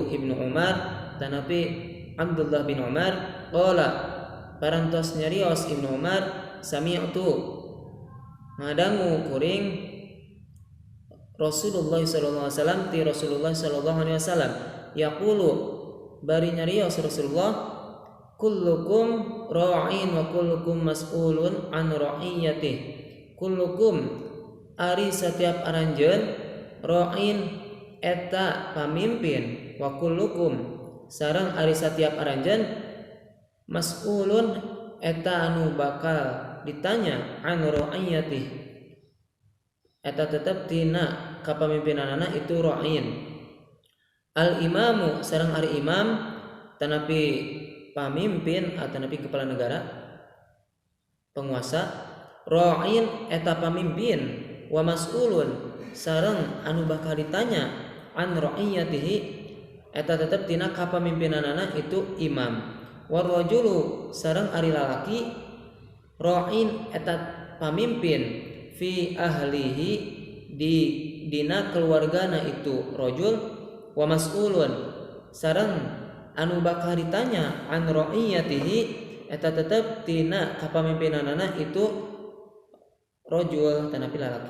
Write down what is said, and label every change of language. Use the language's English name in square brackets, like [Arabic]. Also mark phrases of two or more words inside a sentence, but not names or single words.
[Sundanese] Ibnu Umar tanapi Abdullah bin Umar, qala parantos nyarios Ibnu Umar, sami'tu ngadangu kuring Rasulullah [Arabic] صلى الله عليه وسلم [Sundanese] ti Rasulullah [Arabic] صلى الله عليه وسلم [Sundanese] yaqulu bari nyarios Rasulullah, [Arabic] كلكم راع وكلكم مسؤول عن رعيته. [Sundanese] Kullukum ari setiap aranjeun, ra'in eta pamimpin, [Arabic] وكلكم [Sundanese] sareng ari setiap aranjeun, mas'ulun eta anu bakal ditanya [Arabic] عن رعيته. [Sundanese] Eta tetep tina kapamimpinanana itu ra'in. Al-imamu sareng ari imam tanapi pamimpin atau nabi [Indonesian] kepala negara, [Sundanese] penguasa, ra'in eta pamimpin, [Arabic] ومسؤول [Sundanese] sareng anu bakal ditanya [Arabic] عن رعيته [Sundanese] eta tetep tina kapamimpinanana itu imam. [Arabic] والرجل [Sundanese] sareng ari lalaki ra'in eta pamimpin [Arabic] في أهله [Sundanese] di dina keluargana itu rajul, [Arabic] ومسؤول [Sundanese] sareng anu bakal ditanya [Arabic] عن رعيته [Sundanese] eta tetep tina kapamimpinanana itu rajul tanapi lalaki.